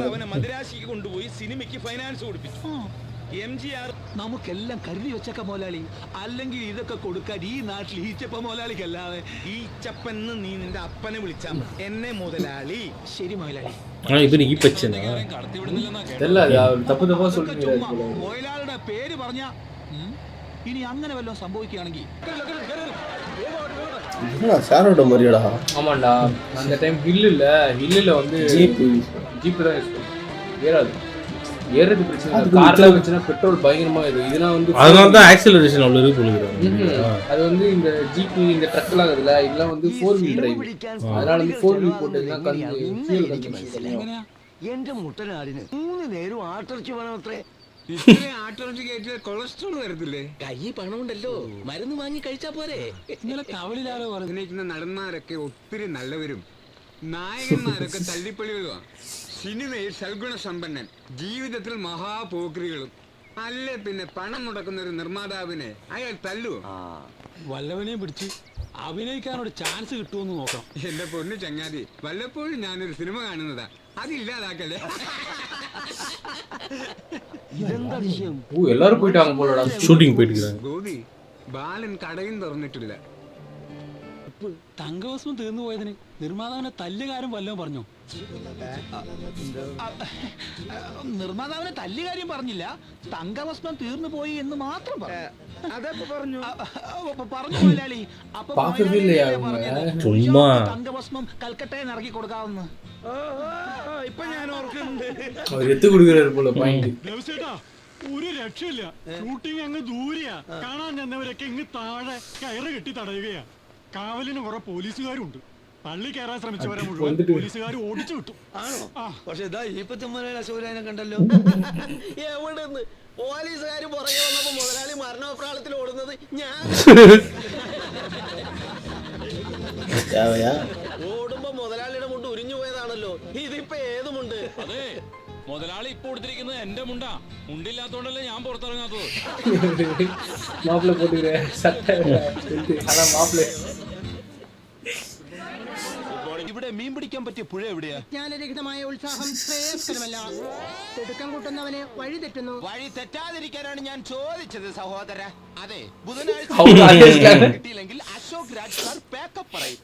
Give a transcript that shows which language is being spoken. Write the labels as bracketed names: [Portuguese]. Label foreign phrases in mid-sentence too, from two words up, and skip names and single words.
[Malayalam] അവനെ മദ്രാശിക്ക് കൊണ്ടുപോയി സിനിമയ്ക്ക് ഫൈനാൻസ് കൊടുപ്പിച്ചു. എംജിആർ നമുക്കെല്ലാം കരുതി വെച്ചേക്ക മോലാളി, അല്ലെങ്കിൽ ഇതൊക്കെ കൊടുക്കാൻ ഈ നാട്ടിൽ ഈച്ചപ്പ മോലാളിക്കല്ലാതെ. ഈച്ചപ്പന്ന് നീ നിന്റെ അപ്പനെ വിളിച്ചാ എന്നെ മുതലാളി. ശരി മോലാളി. ഇവന് ഈ പച്ചനാ [Tamil] தப்பு தப்பா சொல்றீங்க. [Malayalam] മോലാളിയുടെ പേര് പറഞ്ഞ ഇനി അങ്ങനെ വല്ലതും സംഭവിക്കുകയാണെങ്കിൽ [Tamil] சாரோட மாதிரியாடா. ஆமாண்டா, அந்த டைம் ஹில்லில் வந்து ஜீப்பு தான் யூஸ் பண்ணும். ஏறாது, ஏறது பிரச்சனை. கார்ல வச்சுன்னா பெட்ரோல் பயங்கரமா இது. இதெல்லாம் வந்து அதனால தான் ஆக்சிலரேஷன் அவ்வளோ இருக்கு போலுகிறாங்க. அது வந்து இந்த ஜீப்பு இந்த ட்ரக்லாம் இருக்குதுல்ல, இதெல்லாம் வந்து 4 [English] wheel drive. [Tamil] அதனால வந்து 4 wheel போட்டதுன்னா [Malayalam] എന്റെ മുട്ടനാടിന് 3 നേരം ആട്ടിറച്ചി വേണം അത്രേ. ആട്ടിറച്ചി കയറ്റിയ കൊളസ്ട്രോൾ വരത്തില്ലേ? കൈ പണമുണ്ടല്ലോ, മരുന്ന് വാങ്ങി കഴിച്ചാ പോരെ. ഇന്നലെ കവളിലാരോ പറഞ്ഞിരിക്കുന്ന നടന്മാരൊക്കെ ഒത്തിരി നല്ലവരും നായകന്മാരൊക്കെ തല്ലിപ്പള്ളികളുമാണ്. സിനിമയിൽ സൽഗുണ സമ്പന്നൻ, ജീവിതത്തിൽ മഹാപോക്രികളും. അല്ലേ പിന്നെ പണം മുടക്കുന്ന ഒരു നിർമ്മാതാവിനെ അയാൾ തല്ലുവോ? വല്ലവനെയും പിടിച്ച് അഭിനയിക്കാനൊരു ചാൻസ് കിട്ടുമെന്ന് നോക്കണം. എന്റെ പൊന്നു ചങ്ങാതി, വല്ലപ്പോഴും ഞാനൊരു സിനിമ കാണുന്നതാ, അതില്ലാതാക്കല്ലേ. ഇതെന്താ വിഷയം? [Tamil] எல்லாரும் போயிட்டாங்க போலடா ஷூட்டிங் போயிட்டு இருக்காங்க. [Malayalam] ഗോപി ബാലൻ കടയും തുറന്നിട്ടില്ല. തങ്കഭസ്മം തീർന്നു പോയതിന് നിർമ്മാതാവിനെ തല്ലുകാരൻ വല്ലതും പറഞ്ഞോ? നിർമ്മാതാവിനെ തല്ലുകാര്യം പറഞ്ഞില്ല, തങ്കഭസ്മം തീർന്നു പോയി എന്ന് മാത്രം അതൊക്കെ പറഞ്ഞു. പറഞ്ഞു മുതലാളി. അപ്പൊ [Tamil] சும்மா [Malayalam] തങ്കഭസ്മം കൽക്കട്ടയിൽ ഇറക്കി കൊടുക്കാവുന്ന ഇപ്പൊ ഞാൻ ഓർക്കുന്നുണ്ട്. [Tamil] அவர் எத்து கொடுக்குறாரு போல பாயிண்ட். [Malayalam] ദേവസേട്ടാ ഒരു രക്ഷയില്ല. ഷൂട്ടിംഗ് അങ്ങ് ദൂരെയാ. കാണാൻ ചെന്നവരൊക്കെ ഇങ്ങ് താഴെ കയറ് കെട്ടി തടയുകയാ. കാവലിന് കുറെ പോലീസുകാരുണ്ട്. പള്ളി കയറാൻ ശ്രമിച്ചവരെ മുഴുവൻ പോലീസുകാർ ഓടിച്ചു വിട്ടു. ആണോ? പക്ഷെ ഇതാ ഇപ്പത്തെ അശോകനെ കണ്ടല്ലോ. എവിടെ പോലീസുകാർ പുറകെ വന്നപ്പോ മുതലാളി മരണപ്രാളത്തിൽ ഓടുന്നത് ഞാൻ ഓടുമ്പോ മുതലാളിയുടെ മുണ്ട് ഉരിഞ്ഞു പോയതാണല്ലോ. ഇതിപ്പോ ഏതുമുണ്ട്? അതെ, മുതലാളി ഇപ്പൊ കൊടുത്തിരിക്കുന്നത് എന്റെ മുണ്ടാ. മുണ്ടില്ലാത്തോണ്ടല്ലേ ഞാൻ പുറത്തിറങ്ങാത്തത്. [Tamil] மாப்ள போட்டுக்கிறே சட்டை அத மாப்ள. [Malayalam] ഇവിടെ മീൻ പിടിക്കാൻ പറ്റിയ പുഴ എവിടെയാ? ജ്ഞാനരഹിതമായ ഉത്സാഹം ശ്രേയസ്കരമല്ല. തിടുക്കം കൂട്ടുന്നവനെ വഴി തെറ്റുന്നു. വഴി തെറ്റാതിരിക്കാനാണ് ഞാൻ ചോദിച്ചത് സഹോദര. അതെ, ബുധനാഴ്ച കിട്ടിയില്ലെങ്കിൽ അശോക് രാജ് സാർ പാക്കപ്പ് പറയും.